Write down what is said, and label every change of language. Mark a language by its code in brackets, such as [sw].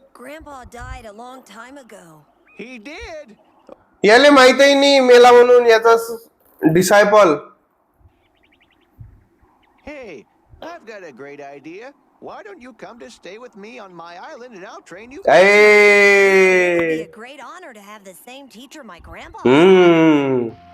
[en] Grandpa died a long time ago. he did? [mr] याले माहितही नाही मेला म्हणून याचा disciple [en] Hey, I've got a great idea. Why don't you come to stay with me on my island and I'll train you? It would uh be a great honor to have the same teacher my grandpa. Hmm